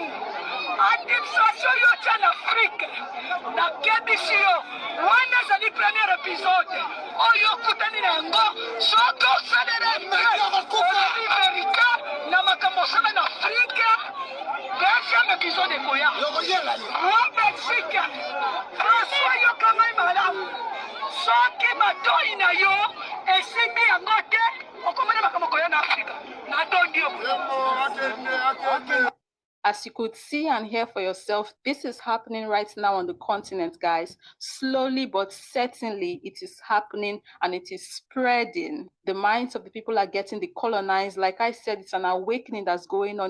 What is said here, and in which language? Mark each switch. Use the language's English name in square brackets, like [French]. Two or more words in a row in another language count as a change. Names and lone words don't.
[Lingala] administration yo tia na Afrique nakebisi yo wana ezali [French] premier épisode [Lingala] oyo okutani na yango soki osaleli amerika na makambo osala na Afrique [French] deuxième épisode [Lingala] ekoya wa Mexique François yoka ngai malamu soki matoi na yo esimbi yango te okomona makambo koya na Afrika natondi yo. [English] As you could see and hear for yourself, this is happening right now on the continent, guys. Slowly but certainly, it is happening and it is spreading. The minds of the people are getting decolonized. Like I said, it's an awakening that's going on.